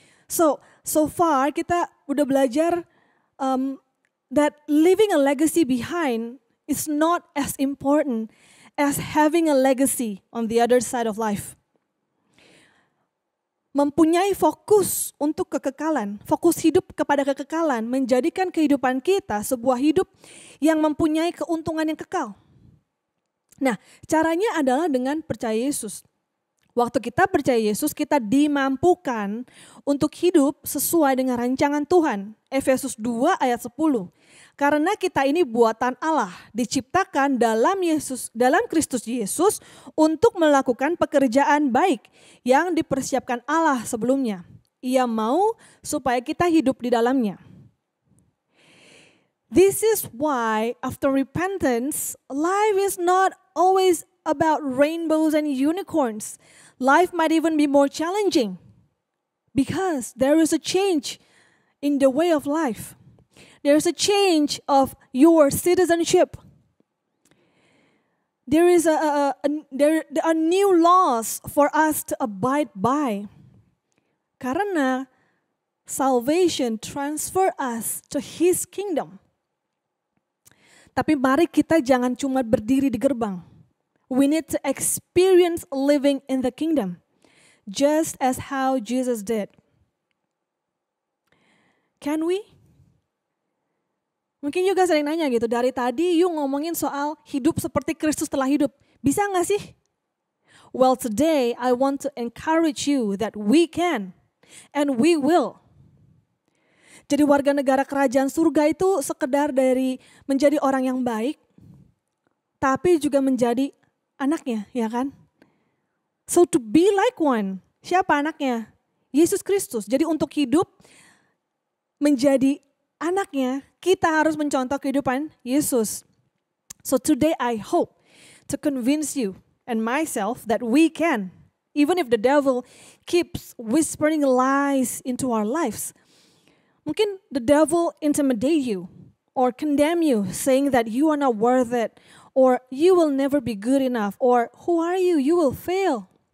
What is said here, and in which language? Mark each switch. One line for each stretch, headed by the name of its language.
English: So far
Indonesian: kita udah belajar
English: that living a legacy behind is not as important as having a legacy on the other side of life.
Indonesian: Mempunyai fokus untuk kekekalan, fokus hidup kepada kekekalan, menjadikan kehidupan kita sebuah hidup yang mempunyai keuntungan yang kekal. Nah, caranya adalah dengan percaya Yesus. Waktu kita percaya Yesus, kita dimampukan untuk hidup sesuai dengan rancangan Tuhan. Efesus 2 ayat 10. Karena kita ini buatan Allah, diciptakan dalam Kristus Yesus untuk melakukan pekerjaan baik yang dipersiapkan Allah sebelumnya. Ia mau supaya kita hidup di dalamnya.
English: This is why after repentance, life is not always about rainbows and unicorns. Life might even be more challenging because there is a change in the way of life. There is a change of your citizenship. There is there are new laws for us to abide by. Karena salvation transfer us to His kingdom.
Indonesian: Tapi mari kita jangan cuma berdiri di gerbang.
English: We need to experience living in the kingdom. Just as how Jesus did. Can we?
Indonesian: Mungkin juga sering nanya gitu, dari tadi you ngomongin soal hidup seperti Kristus telah hidup. Bisa gak sih?
English: Well, today I want to encourage you that we can and we will.
Indonesian: Jadi warga negara kerajaan surga itu sekedar dari menjadi orang yang baik, tapi juga menjadi anaknya, ya kan?
English: So to be like one,
Indonesian: siapa anaknya?
English: Yesus Kristus.
Indonesian: Jadi untuk hidup menjadi anaknya, kita harus mencontoh kehidupan Yesus.
English: So today I hope to convince you and myself that we can, even if the devil keeps whispering lies into our lives. Mungkin the devil intimidate you or condemn you, saying that you are not worth it, or you will never be good enough, or who are you? You will fail.